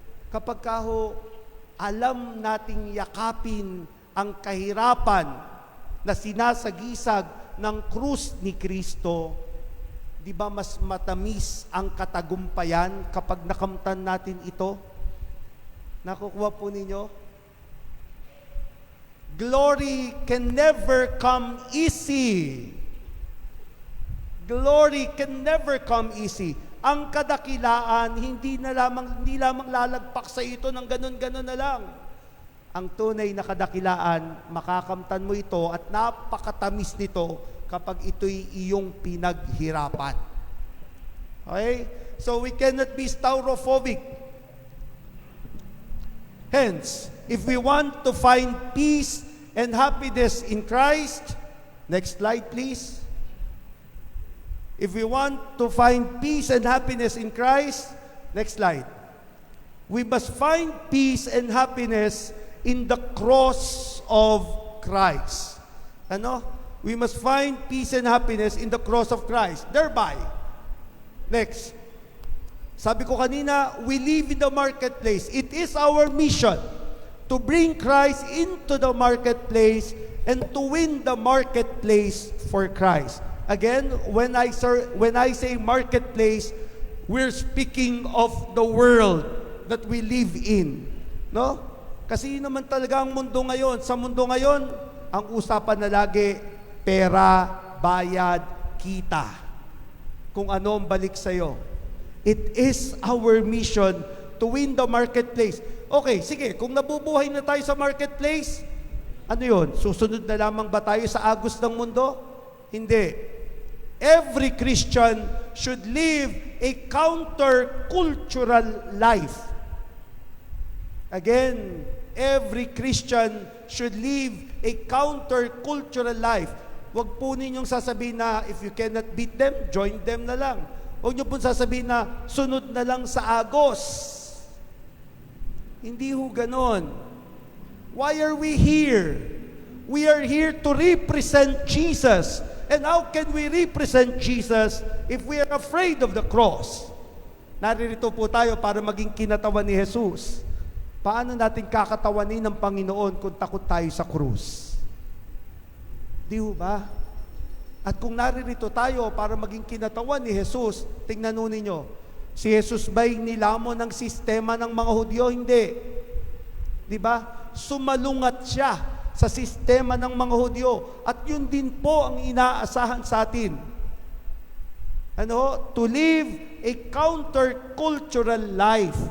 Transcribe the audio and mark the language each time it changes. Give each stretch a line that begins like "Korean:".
Filipino: Kapag alam nating yakapin ang kahirapan na sinasagisag ng krus ni Kristo, di ba mas matamis ang katagumpayan kapag nakamtan natin ito? Nakukuha po ninyo?
English: Glory can never come easy. Glory can never come easy.
Filipino: Ang kadakilaan, hindi lamang lalagpak sa ito ng ganun-ganun na lang. Ang tunay na kadakilaan, makakamtan mo ito at napakatamis nito kapag ito'y iyong pinaghirapan.
English: Okay? So we cannot be staurophobic. Hence, if we want to find peace and happiness in Christ, next slide please. If we want to find peace and happiness in Christ, next slide. We must find peace and happiness in the cross of Christ.
Filipino: Ano?
English: We must find peace and happiness in the cross of Christ. Thereby, next.
Filipino: Sabi ko kanina,
English: we live in the marketplace. It is our mission to bring Christ into the marketplace and to win the marketplace for Christ. Again, when I say marketplace, we're speaking of the world that we live in. No?
Filipino: Kasi naman talaga ang mundo ngayon. Sa mundo ngayon, ang usapan na lagi, pera, bayad, kita. Kung ano ang balik sa'yo.
English: It is our mission to win the marketplace.
Filipino: Okay, sige, kung nabubuhay na tayo sa marketplace, ano yun? Susunod na lamang ba tayo sa agos ng mundo? Hindi.
English: Every Christian should live a counter-cultural life. Again, every Christian should live a counter-cultural life.
Filipino: Huwag po ninyong sasabihin na
English: if you cannot beat them, join them
Filipino: na lang. Huwag niyo po sasabihin na sunod na lang sa agos. Hindi ho ganon.
English: Why are we here? We are here to represent Jesus. And how can we represent Jesus if we are afraid of the cross?
Filipino: Naririto po tayo para maging kinatawan ni Jesus. Paano natin kakatawanin ng Panginoon kung takot tayo sa krus? Di ho ba? At kung naririto tayo para maging kinatawan ni Jesus, tingnan nun ninyo, si Jesus ba'y nilamon ng sistema ng mga Hudyo? Hindi. Di ba? Sumalungat siya sa sistema ng mga Hudyo. At yun din po ang inaasahan sa atin. Ano?
English: To live a counter-cultural life.